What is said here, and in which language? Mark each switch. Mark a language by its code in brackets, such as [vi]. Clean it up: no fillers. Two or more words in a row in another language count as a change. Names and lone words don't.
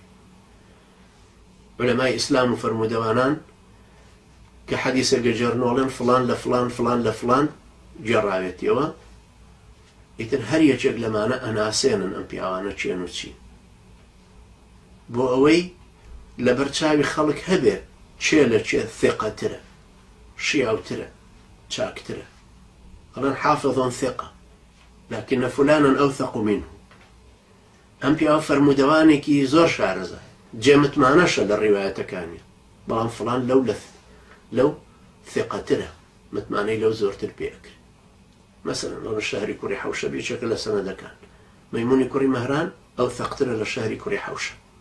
[ckb] علەمای ئیسلام و فەرموودەوانان کە حەدیثە گەجێڕنەوەڵێن فڵان لە فڵان فڵان لە فڵان گێڕاوێتیەوە، ئیتر هەر یەکێک لەمانە ئەناسێنن ئەم پیاوانە چێن و چی، بۆ ئەوەی لە بەرچاوی خەڵک هەبێ چێ لە چێ ثقەترە، شیاوترە، چاکترە. [ar] ئەڵێن حافظ ثقة لكن فلانا أوثق منه. [ckb] ئەم پیاوە فەرموودەوانێکی زۆر شارەزە، جێمتمانەشە لە ڕیوایەتەکانی، بەڵام فڵان لەو ثقەترە، متمانەی لەو زۆرتر پێکرد. مثلا لەو شەهری کوڕی حەوشە بێچێکە لە سەنەدەکان، مەیمونی کوڕی مەهران ئەو ثەقترە لە شەهری کوڕی حەوشە.